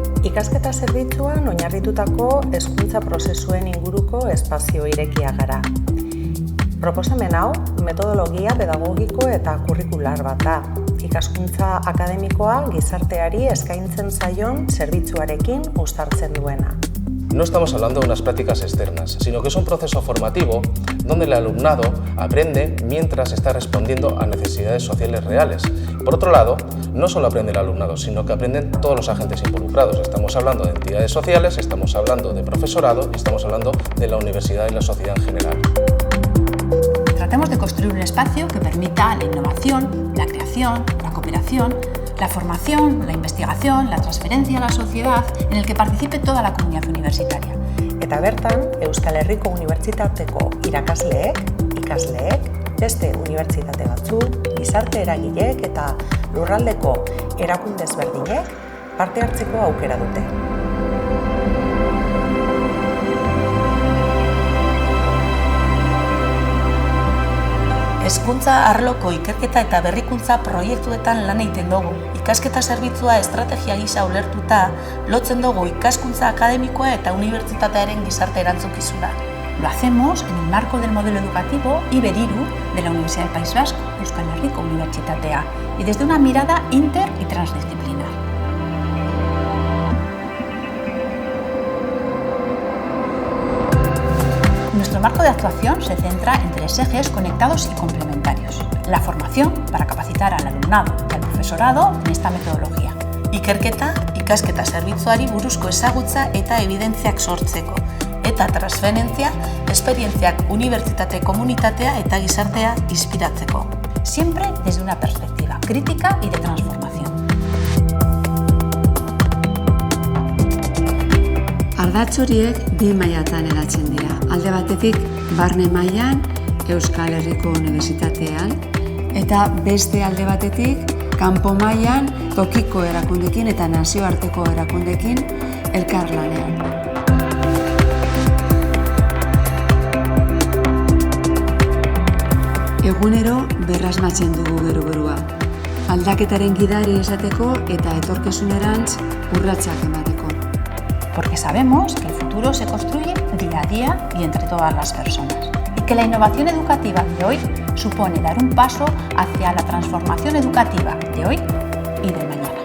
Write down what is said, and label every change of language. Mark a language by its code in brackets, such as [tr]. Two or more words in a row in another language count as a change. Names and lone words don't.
[eu] Ikasketa zerbitzuan oinarritutako hezkuntza prozesuen inguruko espazio irekia gara. Proposamen hau, metodologia pedagogiko eta kurrikular bat da. Ikaskuntza akademikoa gizarteari eskaintzen zaion zerbitzuarekin uztartzen duena. [es] No estamos hablando de unas prácticas externas, sino que es un proceso formativo donde el alumnado aprende mientras está respondiendo a necesidades sociales reales. Por otro lado, no solo aprende el alumnado, sino que aprenden todos los agentes involucrados. Estamos hablando de entidades sociales, estamos hablando de profesorado y estamos hablando de la universidad y la sociedad en general. Tratamos de construir un espacio que permita la innovación, la creación, la cooperación, la formación, la investigación, la transferencia a la sociedad, en el que participe toda la comunidad universitaria. [eu] Eta bertan, Euskal Herriko Unibertsitateko irakasleek, ikasleek, beste unibertsitate batzuk, gizarte eragileek eta lurraldeko erakunde ezberdinek parte hartzeko aukera dute. Hezkuntza arloko ikerketa eta berrikuntza proiektuetan lan egiten dugu. Ikasketa zerbitzua estrategia gisa ulertuta, lotzen dugu ikaskuntza akademikoa eta unibertsitatearen gizarte erantzukizuna. [es] Lo hacemos en el marco del modelo educativo IBER-IRU de la Universidad del País Vasco, [eu] Euskal Herriko Unibertsitatea, [es] y desde una mirada inter y transdisciplinar. Nuestro marco de actuación se centra en 3 ejes conectados y complementarios. La formación, para capacitar al alumnado y al profesorado en esta metodología. [eu] Ikerketa, ikasketa zerbitzuari buruzko ezagutza eta evidentziak sortzeko. Eta transferentzia, esperientziak unibertsitate komunitatea eta gizartea inspiratzeko. [es] Siempre desde una perspectiva crítica y de transformación. [eu] Ardatz horiek bi mailatan eratzen dira. Alde batetik, barne mailan Euskal Herriko Unibertsitatean, eta beste alde batetik, kanpo mailan tokiko erakundekin eta nazioarteko erakundekin elkarlanean. Egunero berrasmatzen dugu berua. Aldaketaren gidari esateko eta etorkizunerantz urratsak emateko. [es] Porque sabemos que el futuro se construye día a día y entre todas las personas. Y que la innovación educativa de hoy supone dar un paso hacia la transformación educativa de hoy y de mañana.